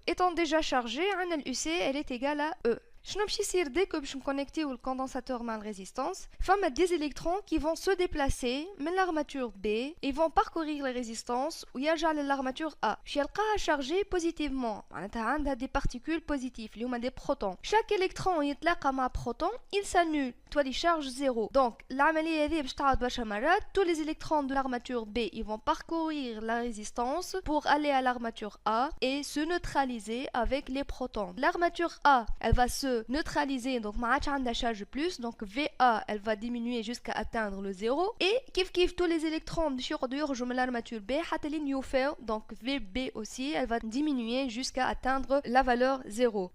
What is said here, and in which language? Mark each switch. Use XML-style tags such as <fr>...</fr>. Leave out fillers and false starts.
<fr>Étant déjà chargé, عندنا l'UC elle est égale à E.</fr> <ar>شنو باش يصير</ar> <fr>dès que</fr> <ar>باش نكونيكتيو الكوندنساتور مع الريزيستانس فما</ar> <fr>des électrons qui vont se déplacer من l'armature B et vont parcourir la résistance</fr> <ar>ويرجع للارماتور A باش يلقاها</ar> <fr>chargée positivement</fr> <ar>معناتها عندها</ar> <fr>des particules positives اللي هما des protons. Chaque électron</fr> <ar>يتلاقى مع</ar> <fr>proton il s'annule تولي charge 0.</fr> <ar>Donc العملية هذه باش تعاود برشا مرات.</ar> <fr>Tous les électrons de l'armature B ils vont parcourir la résistance pour aller à l'armature A et se neutraliser avec les protons. L'armature A elle va se neutraliser, donc</fr> <ar>ما عادش عندها</ar> <fr>charge plus, donc VA elle va diminuer jusqu'à atteindre le 0 et كيف tous les électrons</fr> <ar>باش يقعدوا يخرجوا من</ar> <fr>l'armature B</fr> <ar>حتى لين يوفاو,</ar> <fr>donc VB aussi elle va diminuer jusqu'à atteindre la valeur 0.</fr>